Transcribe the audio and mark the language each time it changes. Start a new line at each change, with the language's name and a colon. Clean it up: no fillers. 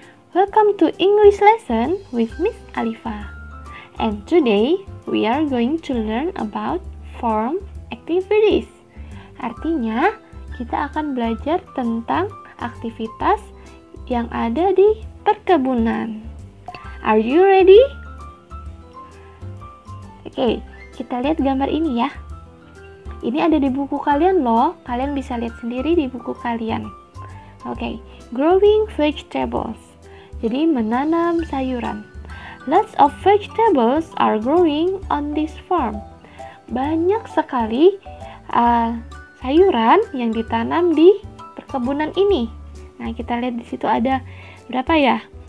English: Welcome to English lesson with Miss Alifa. And today we are going to learn about farm activities.
Indonesian: Artinya kita akan belajar tentang aktivitas yang ada di perkebunan.
English: Are you ready?
Indonesian: Oke, kita lihat gambar ini ya. Ini ada di buku kalian loh. Kalian bisa lihat sendiri di buku kalian. Oke,
English: growing vegetables.
Indonesian: Jadi menanam sayuran.
English: Lots of vegetables are growing on this farm.
Indonesian: Banyak sekali sayuran yang ditanam di perkebunan ini. Nah, kita lihat di situ ada berapa ya?